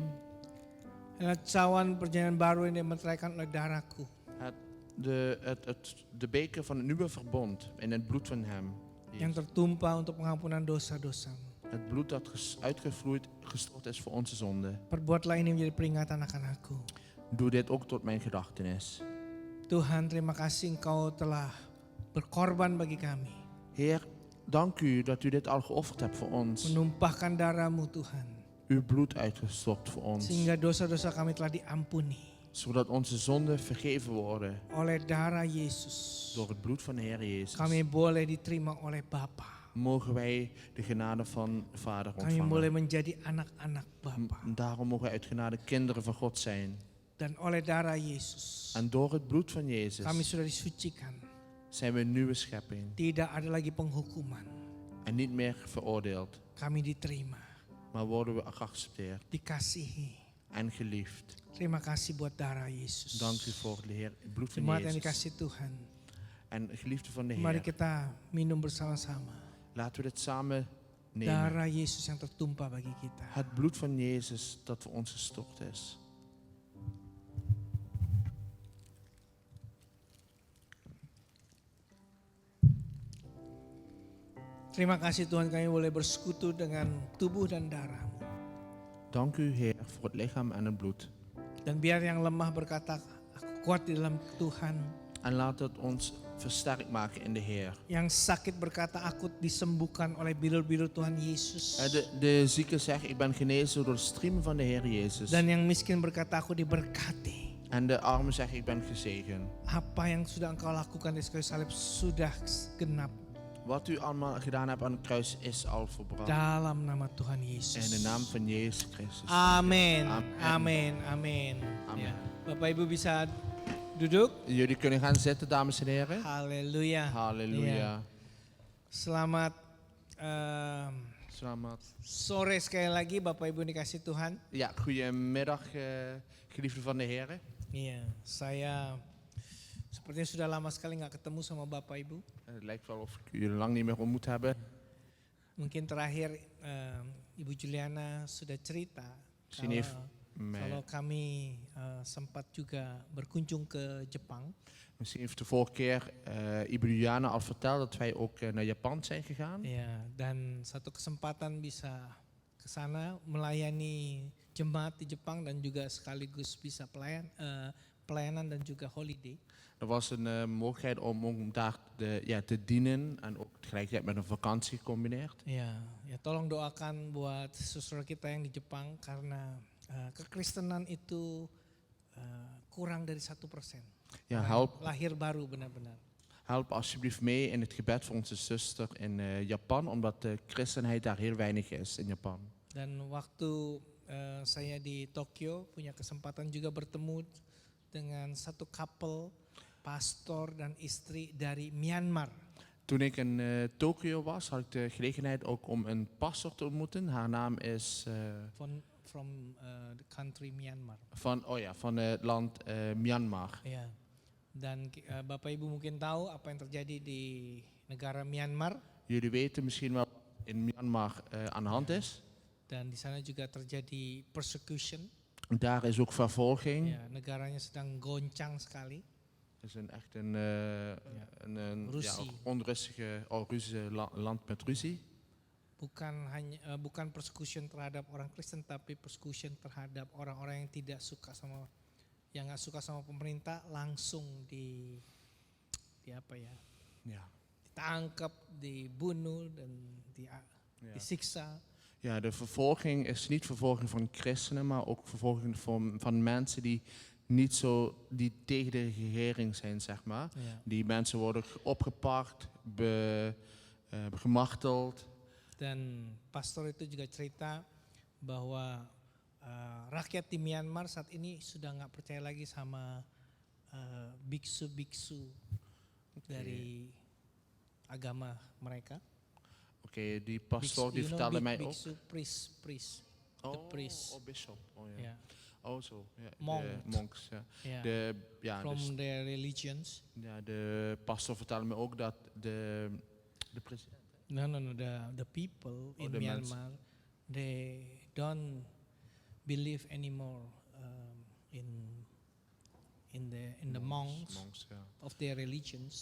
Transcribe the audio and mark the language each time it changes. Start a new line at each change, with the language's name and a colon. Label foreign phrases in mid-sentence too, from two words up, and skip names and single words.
Indonesian: adalah cawan perjanjian baru yang dimeteraikan oleh darahku.
Dutch: De beker van het nieuwe verbond in het bloed van hem.
Indonesian: Yang tertumpah untuk pengampunan dosa-dosa.
Dutch: Het bloed dat uitgevloeid, gestort is voor onze zonde.
Indonesian: Perbuatlah ini menjadi peringatan akan aku.
Dutch: Doe dit ook tot mijn gedachtenis.
Indonesian: Tuhan, terima kasih Engkau telah berkorban bagi kami.
Dutch: Heer, dank u dat u dit al geofferd hebt voor ons.
Indonesian: Menumpahkan darah-Mu Tuhan.
Dutch: Uw bloed uitgestort voor ons.
Indonesian: Sehingga dosa-dosa kami telah diampuni.
Dutch: Zodat onze zonden vergeven worden.
Indonesian: Oleh darah Yesus.
Dutch: Door het bloed van de Heer Jezus.
Indonesian: Kami boleh diterima oleh Bapa.
Dutch: Mogen wij de genade van Vader
Indonesian: Kami boleh
Dutch: ontvangen.
Indonesian: menjadi anak-anak Bapa.
Dutch: Daarom mogen wij uit genade kinderen van God zijn.
Indonesian: Dan oleh darah Yesus,
Dutch: En door het bloed van Jezus
Indonesian: kami sudah disucikan.
Dutch: zijn we een nieuwe schepping.
Indonesian: Tidak ada lagi penghukuman.
Dutch: En niet meer veroordeeld.
Indonesian: Kami diterima,
Dutch: Maar worden we geaccepteerd
Indonesian: dikasihi.
Dutch: en geliefd.
Indonesian: Terima kasih buat darah Yesus.
Dutch: Dank u voor de Heer, het bloed van
Indonesian: Jemaat yang
Dutch: Jezus.
Indonesian: dikasih Tuhan.
Dutch: En geliefde van de
Indonesian: Mari
Dutch: Heer.
Indonesian: kita minum bersama-sama.
Dutch: Laten we dit samen nemen.
Indonesian: Darah Yesus yang tertumpah bagi kita.
Dutch: Het bloed van Jezus dat voor ons gestort is.
Indonesian: Terima kasih Tuhan, kami boleh bersekutu dengan tubuh dan darah-Mu.
Dutch: Dank u Heer voor het lichaam en het bloed.
Indonesian: Dan biar yang lemah berkata, aku kuat di dalam Tuhan.
Dutch: En laat het ons versterkt maken in de Heer.
Indonesian: Yang sakit berkata, aku disembuhkan oleh bilur-bilur Tuhan Yesus.
Dutch: De zieke zegt, ik ben genezen door de striemen van de Heer Jezus.
Indonesian: Dan yang miskin berkata, aku diberkati.
Dutch: En de armen zeggen, ik ben gezegend.
Indonesian: Apa yang sudah engkau lakukan di kayu salib sudah genap.
Dutch: Wat u allemaal gedaan hebt aan het kruis is al volbracht.
Indonesian: Dalam nama Tuhan
Dutch: In
Indonesian: Yesus.
Dutch: de naam van Jezus Christus.
Indonesian: Amin.
Dutch: Amen.
Indonesian: Amin. Amin.
Dutch: Amen.
Indonesian: Ya. Bapak Ibu bisa duduk.
Dutch: Jullie kunnen gaan zitten, dames en heren.
Indonesian: Haleluya.
Dutch: Halleluja.
Indonesian: Ya. Selamat Selamat. sore sekali lagi Bapak Ibu dikasih Tuhan.
Dutch: Ja, goedemiddag, geliefden van de heren.
Indonesian: Iya, saya sepertinya sudah lama sekali nggak ketemu sama Bapak Ibu.
Dutch: Het lijkt wel of ik jullie lang niet meer ontmoet hebben.
Indonesian: Mungkin terakhir Ibu Juliana sudah cerita
Dutch: Misschien heeft
Indonesian: kalau kami sempat juga berkunjung ke Jepang.
Dutch: Misschien heeft de vorige keer Ibu Juliana al verteld dat wij ook naar Japan zijn gegaan.
Indonesian: Ya, dan satu kesempatan bisa ke sana melayani jemaat di Jepang dan juga sekaligus bisa pelayanan dan juga holiday.
Dutch: Er was een mogelijkheid om daar te dienen en ook tegelijkertijd met een vakantie gecombineerd.
Indonesian: Ya, tolong doakan buat saudara kita yang di Jepang karena kekristenan itu kurang dari 1%.
Dutch: Ja, help
Indonesian: Lahir baru benar-benar.
Dutch: Help alsjeblieft mee in het gebed voor onze zuster in Japan, omdat de christenheid daar heel weinig is in Japan.
Indonesian: Dan waktu saya di Tokyo punya kesempatan juga bertemu dengan satu couple pastor dan istri dari Myanmar.
Dutch: Toen ik in Tokio was, had ik de gelegenheid ook om een pastor te ontmoeten. Haar naam is
English: From the country Myanmar.
Dutch: van het land Myanmar.
Indonesian: Ya. Dan Bapak Ibu mungkin tahu apa yang terjadi di negara Myanmar.
Dutch: Jullie weten misschien wel wat in Myanmar aan de hand is.
Indonesian: Dan di sana juga terjadi persecution.
Dutch: Daar is ook vervolging.
Indonesian: Ya, negaranya sedang goncang sekali.
Dutch: Het is echt een Ruzie. onrustige land met ruzie.
Indonesian: Bukan persecution terhadap orang Kristen, tapi persecution terhadap orang-orang yang tidak suka sama, yang nggak suka sama pemerintah langsung di apa ya?
Dutch: Ja.
Indonesian: Ditangkap, dibunuh dan disiksa.
Dutch: Ja, de vervolging is niet vervolging van christenen, maar ook vervolging van mensen die die tegen de regering zijn, zeg maar. Ja. Die mensen worden opgepakt, gemarteld.
Indonesian: Dan pastor itu juga cerita bahwa rakyat di Myanmar saat ini sudah nggak percaya lagi sama biksu-biksu dari agama mereka.
Dutch: Oké, die pastor die vertelde mij ook.
Indonesian: Biksu,
English: priest. The priest. Oh, bishop.
Dutch: Oh, ja. Ja. Oh, zo. Ja,
English: Monk.
Dutch: de monks, ja. Ja.
English: From their religions.
Dutch: Ja, de pastor vertelde me ook dat de president.
English: No. The people in Myanmar, they don't believe anymore in the monks
Dutch: Ja.
English: of their religions.